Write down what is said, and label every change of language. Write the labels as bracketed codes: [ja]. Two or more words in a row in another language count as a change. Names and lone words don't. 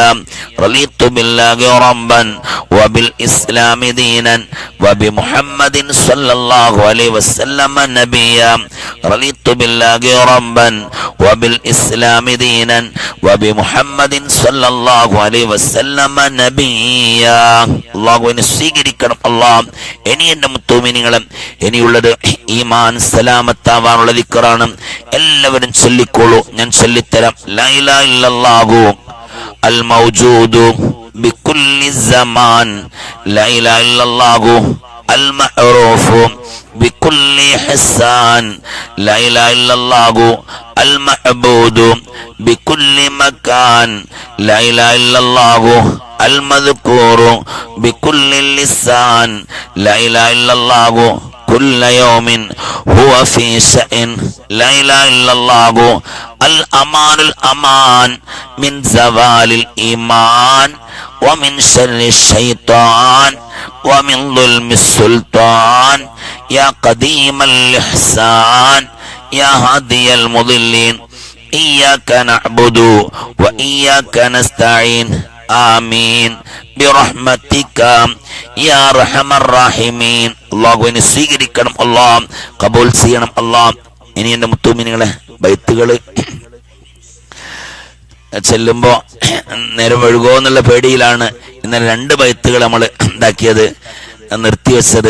[ar] رضيت بالله ربا وبالإسلام دينا وبمحمد صلى الله عليه وسلم نبيا. رضيت بالله ربا وبالإسلام دينا وبمحمد صلى الله عليه وسلم نبيا. [ml] അള്ളാഹുവിനെ സ്വീകരിക്കണം അല്ലാഹ്. ഇനി എന്റെ മുത്തുമിനികളും ഇനിയുള്ളത് ഈമാൻ സലാമത്താവാനുള്ള ദിക്റാണ്. എല്ലാവരും ചൊല്ലിക്കോളൂ, ഞാൻ ചൊല്ലിത്തരാം. [ar] لا إله إلا الله الموجود بكل زمان. لا إله إلا الله المعروف بكل إحسان. لا إله إلا الله المعبود بكل مكان. لا إله إلا الله المذكور بكل لسان. لا إله إلا الله كل يوم هو في شأن. لا إله إلا الله الأمان الأمان من زوال الإيمان ومن شر الشيطان ومن ظلم السلطان. يا قديم الإحسان يا هادي المضلين إياك نعبد وإياك نستعين. آمين برحمتك يا أرحم الراحمين. [ml] അല്ലാഹുവിനെ സ്വീകരിക്കണം അല്ലാഹ്, കബൂൽ ചെയ്യണം അല്ലാഹ്. ഇനി എന്റെ മുത്തുമിനികളെ ബൈത്തുകൾ ചെല്ലുമ്പോ നേരം ഒഴുകോ എന്നുള്ള പേടിയിലാണ് ഇന്നലെ 2 ബൈത്തുകൾ നമ്മൾ ഉണ്ടാക്കിയത്, നിർത്തിവെച്ചത്.